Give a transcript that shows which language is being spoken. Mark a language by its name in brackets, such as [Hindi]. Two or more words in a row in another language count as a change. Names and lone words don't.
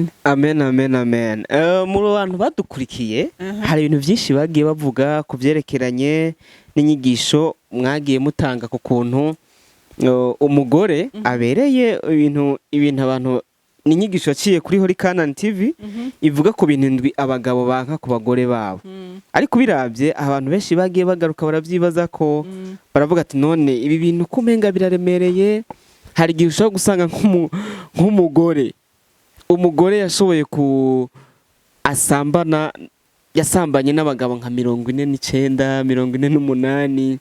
[Rundi] Amen. Muri abantu badukurikiye hari ibintu byinshi bagiye bavuga ku byerekeranye n'inyigisho mwagiye mutanga ku kuntu umugore abereye ibintu abantu n'inyigisho yaciye kuri CANAAN TV ivuga ku bintu ndwi abagabo banka ku bagore babo. Ariko biravye abantu benshi bagiye bagaruka baravyibaza ko baravuga ati none ibi bintu kumenga biraremereye. Hari igihe ushobora gusanga nk'umugore yashoboye yasambanye n'abagabo nka 49, 48.